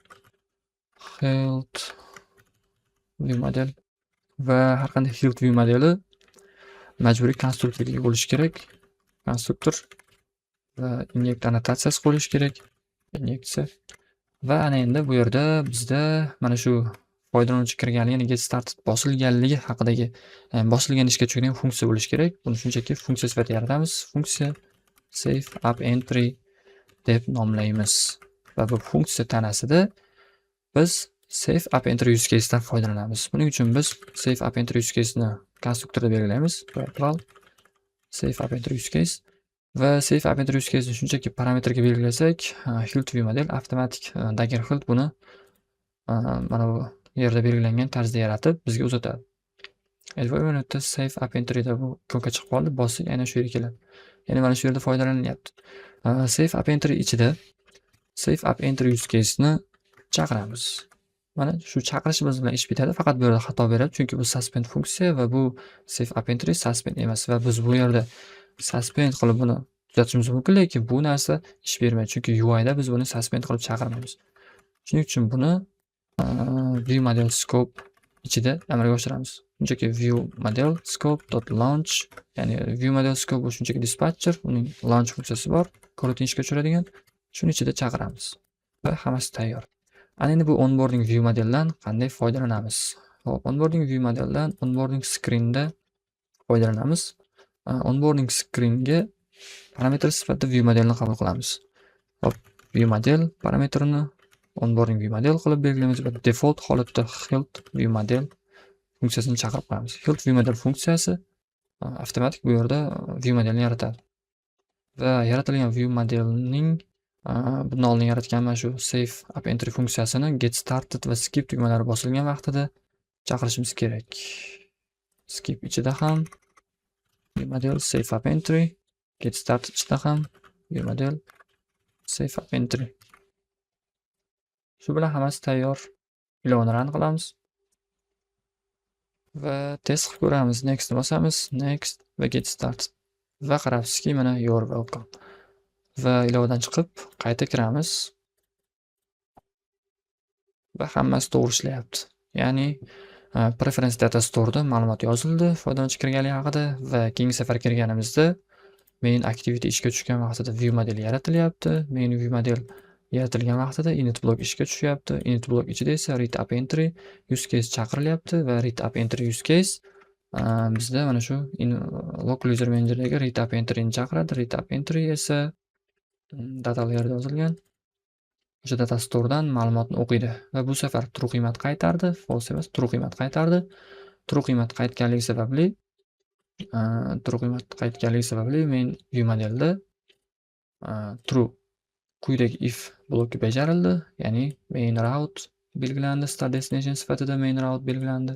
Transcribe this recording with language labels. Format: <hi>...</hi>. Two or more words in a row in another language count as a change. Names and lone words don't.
<en>Hilt view model</en> <uz>va har qanday</uz> <en>hilt view</en> <uz>modeli majburiy konstruktorga bo'lishi kerak. Konstruktor va inject annotatsiyasi qo'yish kerak. Injeksiya va ana endi bu yerda bizda mana shu foydalanuvchi kirganligi, ya'ni</uz> <en>get started</en> <uz>bosilganligi haqidagi bosilgan ishga tushgan funksiya bo'lishi kerak. Buni shunchaki funksiya sifatida yaratamiz. Funksiya</uz> <en>save up entry</en> <uz>deb nomlaymiz. Va bu funksiya tanasida biz</uz> <en>save up entry use case</en> <uz>dan foydalanamiz. Buning uchun biz</uz> <en>save up entry use case</en> <uz>ni konstruktorda belgilaymiz.</uz> <en>Val save up entry use case</en> <uz>va</uz> <en>save up entry use case</en> <uz>ni shunchaki parametrga belgilasak,</uz> <en>hilt view model</en> <uz>avtomatik Dagger hilt buni mana bu yerda belgilangan tarzda yaratib bizga uzatadi. Environmentda</uz> <en>save up entry</en> <uz>da bu ko'kka chiqib qoldi. Bossak aynan shu yerga keladi. Ya'ni mana shu yerda foydalanilyapti.</uz> <en>Save up entry</en> <uz>ichida</uz> <en>save up entry use case</en> <uz>ni chaqiramiz. Mana shu chaqirishimiz bilan ish bitadi. Faqat bu yerda xato beradi, chunki bu suspend funksiya va bu</uz> <en>save up entry</en> <uz>suspend emas va biz bu yerda suspend qilib buni tuzatishimiz mumkin, lekin bu narsa ish bermaydi, chunki UI da biz buni suspend qilib chaqirmaymiz. Shuning uchun buni</uz> <en>view model scope</en> <uz>ichida amalga oshiramiz. Shunchaki</uz> <en>view model scope.launch,</en> <uz>ya'ni</uz> <en>view model scope</en> <uz>bu shunchaki dispatcher, uning launch funksiyasi bor, coroutine ishga tushiradigan. Shuni ichida chaqiramiz va hammasi tayyor. Ana endi bu</uz> <en>onboarding view</en> <uz>modeldan qanday foydalanamiz? Hop,</uz> <en>onboarding view</en> <uz>modeldan</uz> <en>onboarding screenda</en> <uz>foydalanamiz. Onboarding screenga parametr sifatida view modelni qabul qilamiz. Hop,</uz> <en>view model</en> <uz>parametrini</uz> <en>onboarding view model</en> <uz>qilib belgilaymiz va default holatda</uz> <en>hilt view model</en> <uz>funksiyasini chaqirib qo'yamiz.</uz> <en>Hilt view model</en> <uz>funksiyasi avtomatik bu yerda view modelni yaratadi. Va yaratilgan</uz> <en>view modelning</en> <uz>bundan oldin yaratgan mana shu</uz> <en>save up entry</en> <uz>funksiyasini</uz> <en>get started</en> <uz>va skip tugmalari bosilgan vaqtida chaqirishimiz kerak. Skip ichida ham</uz> <en>view model save up entry, get started</en> <uz>ichida ham</uz> <en>view model save up entry.</en> <uz>Shu bilan hammasi tayyor. Ilovani</uz> <en>run qilamiz</en> <uz>va test qilib ko'ramiz. Next bosamiz. Next va</uz> <en>get started.</en> <uz>Va qarabsizki, mana</uz> <en>you're welcome.</en> <uz>Va ilovadan chiqib qayta kiramiz. Va hammasi to'g'ri ishlayapti. Ya'ni</uz> <en>preference data store'da</en> <uz>ma'lumot yozildi foydalanuvchi kirganligi haqida va keyingi safar kirganimizda</uz> <en>main activity</en> <uz>ishga tushgan vaqtida</uz> <en>view model</en> <uz>yaratilyapti.</uz> <en>Main view model</en> <uz>yaratilgan vaqtida</uz> <en>init block</en> <uz>ishga tushyapti.</uz> <en>Init block</en> <uz>ichida esa</uz> <en>read up entry use case</en> <uz>chaqirilyapti va</uz> <en>read up entry use case</en> <uz>bizda mana shu</uz> <en>local user manager'dagi read up entry</en> <uz>ni chaqiradi.</uz> <en>Read up entry</en> <uz>esa</uz> <en>data layer'da</en> <uz>yozilgan o'sha</uz> <en>data store'dan</en> <uz>ma'lumotni o'qiydi va bu safar true qiymat qaytardi, false emas, true qiymat qaytardi true qiymat qaytganligi sababli men</uz> <en>view modelda</en> <uz>true quyidagi if bloki bajarildi, ya'ni</uz> <en>main route</en> <uz>belgilandi,</uz> <en>start destination</en> <uz>sifatida</uz> <en>main route</en> <uz>belgilandi.</uz>